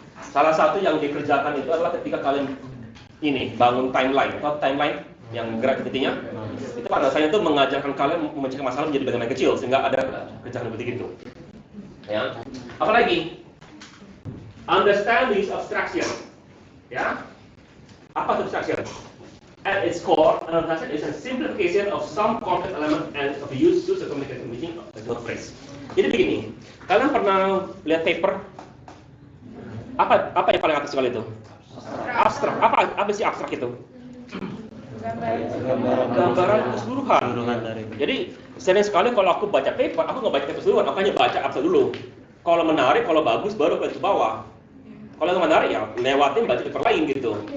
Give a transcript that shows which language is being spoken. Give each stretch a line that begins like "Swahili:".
Indonesian: Salah satu yang dikerjakan itu adalah ketika kalian ini bangun timeline atau timeline yang gerak titiknya. Itu pada saya itu mengajarkan kalian memecahkan masalah menjadi bagian kecil sehingga ada kerjaan seperti itu. Ya. Apalagi
English: understand this abstraction.
Indonesian: Ya. Apa abstraction?
English: At its core, an abstraction is a simplification of some complex element and of use to communicate meaning of the phrase.
Indonesian: Jadi begini, kalian pernah lihat paper? Apa yang paling atas sekali itu? Abstrak. Apa sih abstrak itu? Gambaran keseluruhan. Jadi sering sekali kalau aku baca paper, aku nggak baca keseluruhan, aku hanya baca abstrak dulu. Kalau menarik, kalau bagus, baru ke bawah. Kalau nggak menarik ya lewatin baca paper lain gitu.